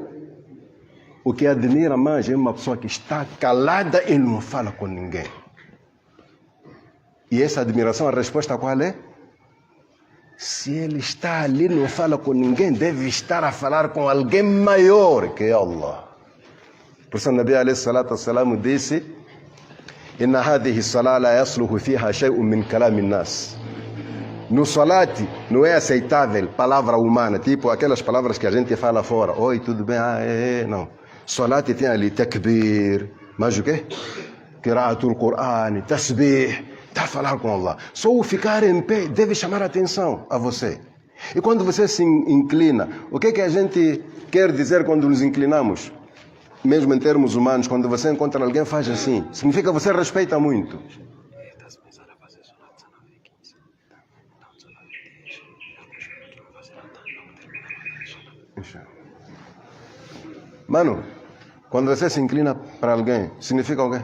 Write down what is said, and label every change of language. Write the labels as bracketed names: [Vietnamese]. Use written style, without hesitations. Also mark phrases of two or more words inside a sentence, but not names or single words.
[Portuguese] O que admira mais é uma pessoa que está calada e não fala com ninguém. E essa admiração, a resposta qual é? Se ele está ali, não fala com ninguém, deve estar a falar com alguém maior que Allah. Por isso o [Arabic] النبي عليه الصلاة والسلام disse: إن هذه الصلاة لا يصلح فيها شيء من كلام الناس. [Portuguese] No salat não é aceitável palavra humana, tipo aquelas palavras que a gente fala fora. Oi, tudo bem? Não. Salat tem ali takbir, mas o quê? [Arabic] قراءة القرآن، تسبيح, [Portuguese] está a falar com Allah. Só o ficar em pé deve chamar a atenção a você. E quando você se inclina, o que a gente quer dizer quando nos inclinamos? Mesmo em termos humanos, quando você encontra alguém, faz assim. Significa que você respeita muito. Mano, quando você se inclina para alguém, significa o quê?